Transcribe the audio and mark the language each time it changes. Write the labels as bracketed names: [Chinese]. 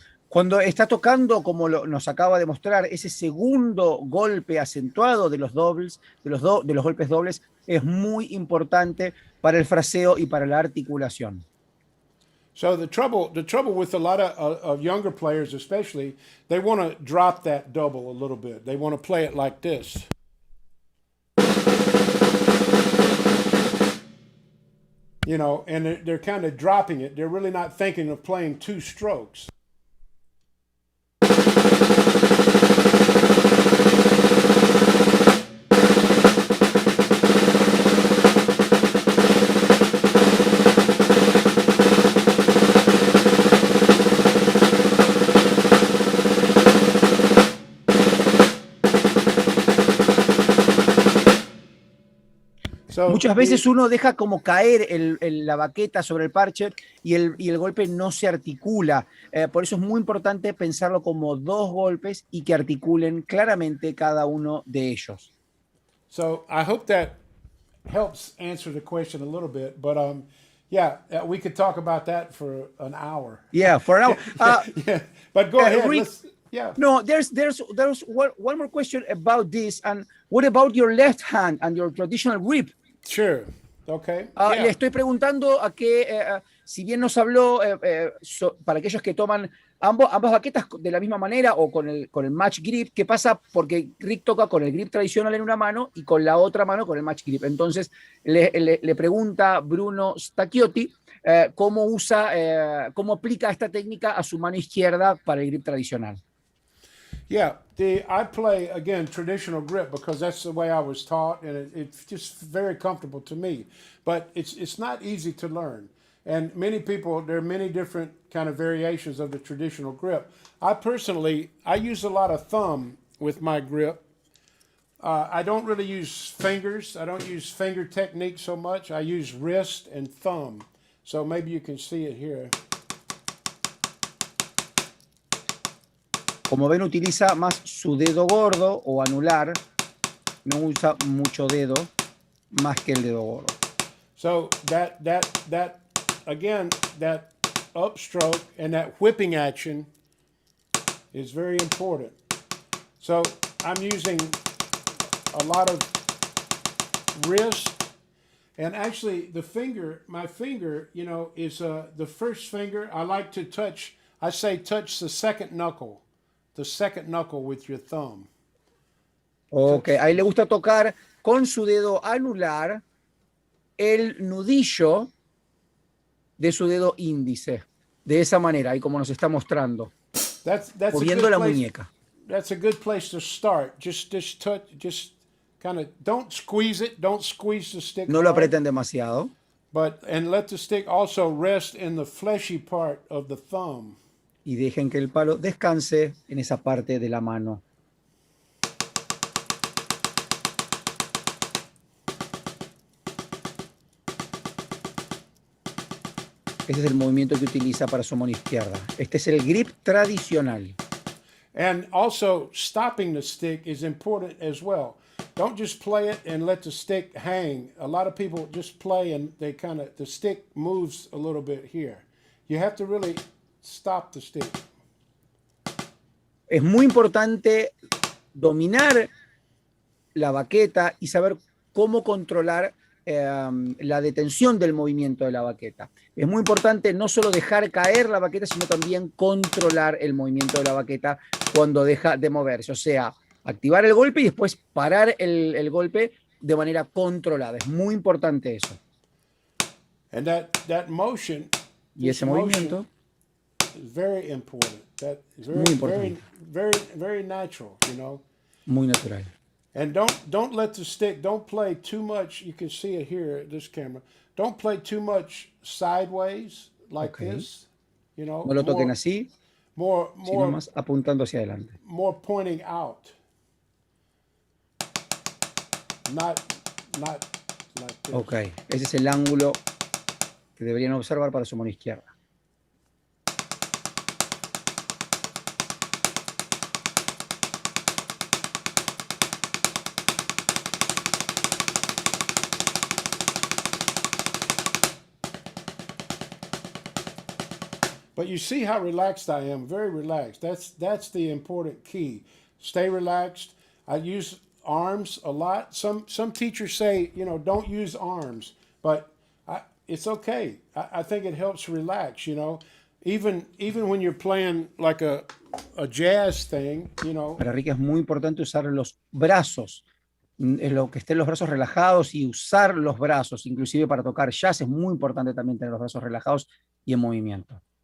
[Spanish] Cuando está tocando, como nos acaba de mostrar, ese segundo golpe acentuado de los dobles, de los golpes dobles, es muy importante para el fraseo y para la articulación. [English] So the trouble with a lot of younger players, especially, they want to drop that double a little bit. They want to play it like this. You know, and they're kind of dropping it. They're really not thinking of playing two strokes. [Spanish] Muchas veces uno deja como caer la baqueta sobre el parche y el golpe no se articula. Por eso es muy importante pensarlo como dos golpes y que articulen claramente cada uno de ellos. [English] So I hope that helps answer the question a little bit, but yeah, we could talk about that for an hour. Yeah, for an hour. Yeah, but go ahead. Rick, yeah. No, there's one more question about this. And what about your left hand and your traditional grip? Sure. Okay. Yeah. [Spanish] Le estoy preguntando a que, si bien nos habló para aquellos que toman ambas baquetas de la misma manera o con el match grip, ¿qué pasa? Porque Rick toca con el grip tradicional en una mano y con la otra mano con el match grip. Entonces le pregunta Bruno Stacchiotti cómo cómo aplica esta técnica a su mano izquierda para el grip tradicional. [English] Yeah, I play, again, traditional grip because that's the way I was taught, and it's just very comfortable to me. But it's not easy to learn. And many people, there are many different kind of variations of the traditional grip. I personally, I use a lot of thumb with my grip. I don't really use fingers. I don't use finger technique so much. I use wrist and thumb. So maybe you can see it here. [Spanish] Como ven, utiliza más su dedo gordo o anular, no usa mucho dedo, más que el dedo gordo. [English] So that again, that upstroke and that whipping action is very important. So I'm using a lot of wrist, and actually my finger, you know, is the first finger. I like to touch the second knuckle. The second knuckle with your thumb. [Spanish] Ok, a él le gusta tocar con su dedo anular el nudillo de su dedo índice. De esa manera, ahí como nos está mostrando. Moviendo la muñeca. [English] That's a good place to start. Just touch, just kind of, don't squeeze it, don't squeeze the stick. [Spanish] No lo aprieten demasiado. [English] And let the stick also rest in the fleshy part of the thumb. [Spanish] Y dejen que el palo descanse en esa parte de la mano. Este es el movimiento que utiliza para su mano izquierda. Este es el grip tradicional. [English] And also, stopping the stick is important as well. Don't just play it and let the stick hang. A lot of people just play and the stick moves a little bit here. You have to really stop the stick. [Spanish] Es muy importante dominar la baqueta y saber cómo controlar la detención del movimiento de la baqueta. Es muy importante no solo dejar caer la baqueta, sino también controlar el movimiento de la baqueta cuando deja de moverse. O sea, activar el golpe y después parar el golpe de manera controlada. Es muy importante eso. [English] And that motion, [Spanish] y ese movimiento [English] is very important. That is [Spanish] muy importante. [English] Very natural, you know. [Spanish] Muy natural. [English] And don't let the stick, don't play too much. You can see it here at this camera. Don't play too much sideways like this. You know. [Spanish] No lo toquen así, sino más apuntando hacia adelante. [English] More pointing out. Not like this. [Spanish] Ok, ese es el ángulo que deberían observar para su mano izquierda. [English] But you see how relaxed I am, very relaxed. That's the important key. Stay relaxed. I use arms a lot. Some teachers say, don't use arms, but it's okay. I think it helps relax, even when you're playing like a jazz thing, [Spanish] Para Rick es muy importante usar los brazos, lo que estén los brazos relajados y usar los brazos, inclusive para tocar jazz es muy importante también tener los brazos relajados y en movimiento.